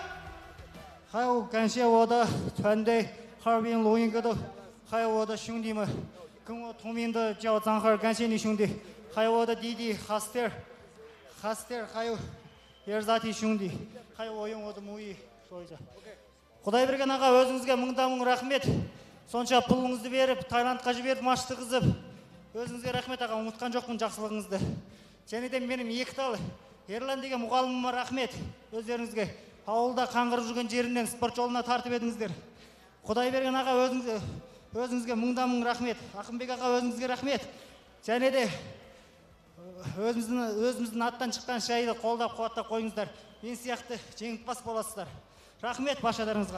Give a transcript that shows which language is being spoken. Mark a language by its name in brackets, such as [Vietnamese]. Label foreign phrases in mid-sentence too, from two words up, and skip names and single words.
[Chinese] 还有感谢我的团队哈尔滨录音格斗，还有我的兄弟们，跟我同名的叫张哈尔，感谢你兄弟，还有我的弟弟哈斯特尔，还有也是咱弟兄弟，还有我用我的母语说一下。 [Kazakh] Құдай берген аға өзіңізге мың рахмет. Сонша пұлыңызды беріп, Таиландқа жіберіп, матчты қызып. Өзіңізге рахмет аға, ұмытқан жоқпын жақсылығыңызды. Және де менің 2 тал Ерлан деген мұғаліміме рахмет. Өздеріңізге ауылда қаңғырып жүрген жерінен спорт жолына тартып едіңіздер. Құдай берген аға өзіңізге мың рахмет. Ақынбек аға өзіңізге рахмет. Және де өзіміздің аттан шыққан шайды қолдап қуаттап қойыңыздар. Мен сияқты жеңімпаз боласыздар. Рахмет баршаларыңызға.